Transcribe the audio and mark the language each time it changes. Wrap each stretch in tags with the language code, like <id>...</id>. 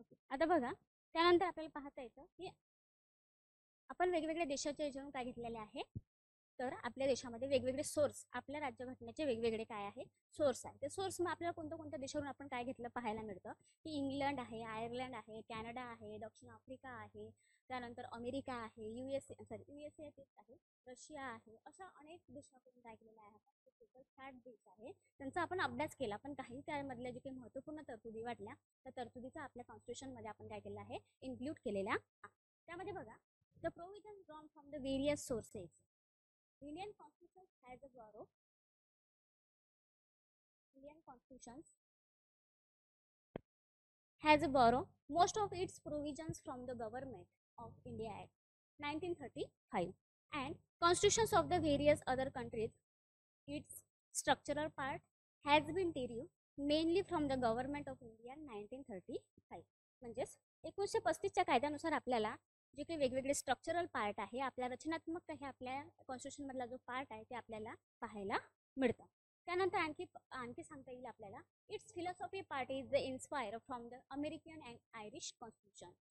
<mr>आता बघा, त्यानंतर आपल्याला पाहता येतं की आपण वेगवेगळ्या देशाच्या याच्यावरून काय घेतलेले आहे, तर आपल्या देशामध्ये वेगवेगळे सोर्स, आपल्या राज्यघटनेचे वेगवेगळे काय आहे, सोर्स आहे. ते सोर्स मग आपल्याला कोणत्या देशावरून आपण काय घेतलं पाहायला मिळतं की इंग्लंड आहे, आयर्लंड आहे, कॅनडा आहे, दक्षिण आफ्रिका आहे, त्यानंतर अमेरिका आहे, यूएसए आहे, रशिया आहे, अशा अनेक देशाकडून काय केलेलं आहे, टोटल 60 देश आहे, त्यांचा आपण अभ्यास केला. पण काही त्यामधल्या जे काही महत्त्वपूर्ण तरतुदी वाटल्या, त्या तरतुदीचा आपल्या कॉन्स्टिट्यूशनमध्ये आपण काय केलं आहे, इन्क्लूड केलेल्या आहे. त्यामध्ये बघा,</mr> <en>The provision drawn from the various sources. Indian constitution has a borrow. Indian constitution has borrowed most of its provisions from the Government of India Act 1935 and constitutions of the various other countries. Its structural part has been derived mainly from the Government of India 1935.</en> <mr>म्हणजेच 1935च्या कायद्यानुसार आपल्याला जे काही वेगवेगळे structural part आहे, आपल्या रचनात्मक हे आपल्या कॉन्स्टिट्यूशन मधला जो पार्ट आहे ते आपल्याला पाहायला मिळतं. त्यानंतर आणखी आणखी सांगता येईल आपल्याला,</mr> <en>Its philosophy part is the inspire from the American and Irish constitution.</en>